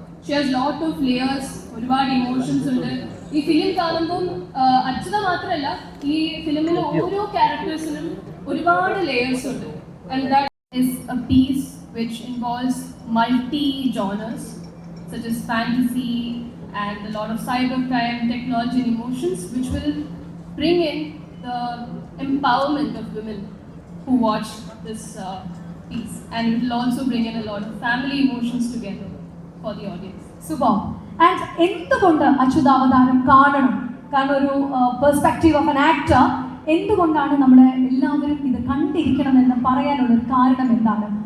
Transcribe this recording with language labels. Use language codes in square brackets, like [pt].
[en] she has lot of layers, [ml] ഒരുപാട് emotions ഉണ്ട്. ഈ ഫിലിം കാണുമ്പം അച്യുത മാത്രമല്ല, ഈ ഫിലിമിലെ ഓരോ ക്യാരക്ടേഴ്സിനും ഒരുപാട് ലെയേഴ്സ് ഉണ്ട്. [en] And that is a piece which involves multi-genres such as fantasy and a lot of cybercrime, technology and emotions, which will bring in the empowerment of women who watch this piece, and it will also bring in a lot of family emotions together for the audience. Super. [ml] And എന്തുകൊണ്ട് അച്യുതാവതാരം കാണണം? കാരണം ഒരു [en] perspective of an actor, [ml] എന്തുകൊണ്ടാണ് നമ്മൾ എല്ലാവരും ഇത് കണ്ടിരിക്കണം എന്ന് പറയാനുള്ള ഒരു കാരണം എന്താണ്?